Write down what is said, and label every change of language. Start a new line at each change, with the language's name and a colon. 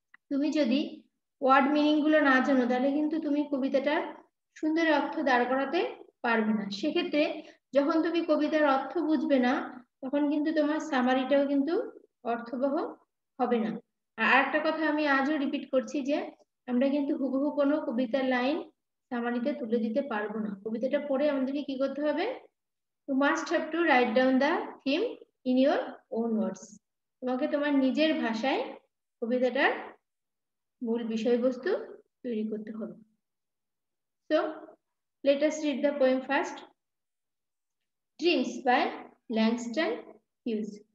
Bangla: তুমি যদি word meaning গুলো না জানো তাহলে কিন্তু তুমি কবিতাটার সুন্দর অর্থ দাঁড় করাতে পারবে না। সেক্ষেত্রে যখন তুমি কবিতার অর্থ বুঝবে না তখন কিন্তু তোমার সামারিটাও কিন্তু অর্থবহ হবে না। আর একটা কথা আমি আজও রিপিট করছি যে আমরা কিন্তু হুবহু কোনো কবিতার লাইন সামারিতে তুলে দিতে পারবো না। কবিতাটা পড়ে আমাদেরকে কি করতে হবে?
English: You must have to write down the theme in your own words.
Bangla: তোমাকে তোমার নিজের ভাষায় কবিতাটার মূল বিষয়বস্তু তৈরি করতে হবে।
English: So let us read the poem first. Dreams by Langston Hughes.